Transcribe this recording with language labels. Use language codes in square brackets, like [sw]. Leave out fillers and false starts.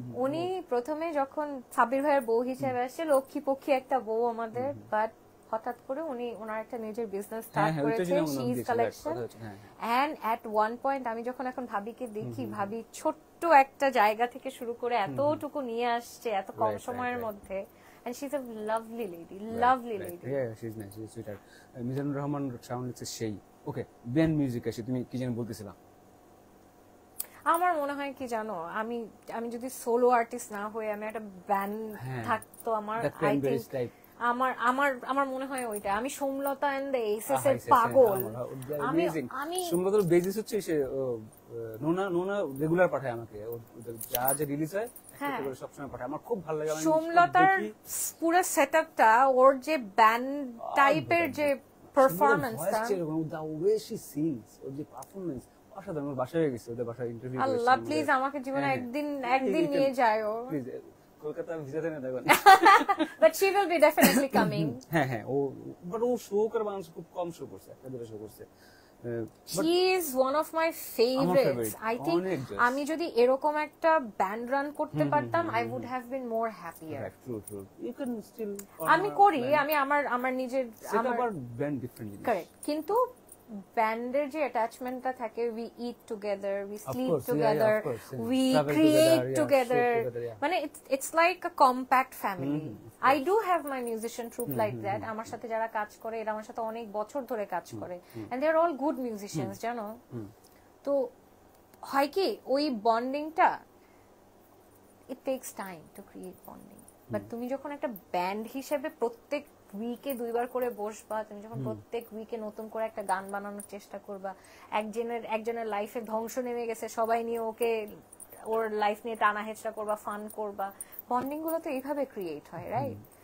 [bn] উনি প্রথমে যখন সাবির ভাইয়ের বউ হিসেবে আসছে, লক্ষ্মী পক্ষী একটা বউ আমাদের, বাট হঠাৎ করে উনি ওনার একটা নিজের বিজনেস স্টার্ট করেছেন, she collection. [en] and at one point [bn] আমি যখন এখন ভাবিকে দেখি, ভাবি ছোট্ট একটা জায়গা থেকে শুরু করে এতটুকু নিয়ে আসছে এত কম সময়ের মধ্যে। [en] And she's a lovely lady, lovely lady. Yeah, she's nice, she's sweetheart. [bn] Mizanur Rahman sound লিখছে সেই। ওকে, ব্যান্ড মিউজিক আসে, তুমি কি যেন বলতেছিলা? আমার মনে হয় কি জানো, আমি আমি যদি সোলো আর্টিস্ট না হয়ে আমি একটা ব্যান্ড থাকতো, আমার [en] I think [bn] আমার আমার আমার মনে হয় ওইটা। আমি সোমলতা এন্ড দ্য এসএস এর পাগল। আমি সোমলতার বেসিস হচ্ছে সে নোনা রেগুলার পাঠায় আমাকে, ওদের যা যা রিলিজ হয় একটা করে সবসময় পাঠায়, আমার খুব ভালো লাগে। সোমলতার পুরো সেটআপটা, ওর যে ব্যান্ড টাইপের যে পারফরম্যান্সটা, [en] the way she sings, [bn] ওর যে পারফরম্যান্স অসাধারণ। ওর বাসায় গেছে, ওদের বাসায় ইন্টারভিউ করেছি। আল্লাহ প্লিজ আমাকে জীবনে একদিন নিয়ে যাও প্লিজ। কলকাতা ভিসাতে না দেখো, [en] But she will be definitely coming. [bn] হ্যাঁ হ্যাঁ, ও বাট ও শো করে, বাংলাদেশে খুব কম শো করছে, একটা দুটো শো করছে। [en] She is one of my favorites. I think [bn] আমি যদি এরকম একটা ব্যান্ড রান করতে পারতাম, [en] I would have been more happier. True. You can still [bn] আমি করি, আমি আমার নিজের আমার ব্যান্ড ডিফারেন্ট জিনিস। কারেক্ট, কিন্তু ব্যান্ডের যে অ্যাটাচমেন্টটা থাকে, [en] we eat together, we sleep together, we create together, [bn] মানে [en] it's like a compact family. I do have my musician troupe like that. [bn] আমার সাথে যারা কাজ করে, এরা আমার সাথে অনেক বছর ধরে কাজ করে, [en] and they are all good musicians, [bn] জানো। তো হয় কি, ওই বন্ডিংটা, [en] it takes time to create bonding, [bn] but তুমি যখন একটা ব্যান্ড হিসেবে প্রত্যেক উইকে 2 বার করে বসবা, তুমি যখন প্রত্যেক উইকে নতুন করে একটা গান বানানোর চেষ্টা করবা, একজনের লাইফে ধ্বংস নেমে গেছে, সবাই নিয়ে ওকে ওর লাইফ নিয়ে টানা হেচড়া করবা, ফান করবা, বন্ডিং গুলো তো এইভাবে ক্রিয়েট হয়, রাইট?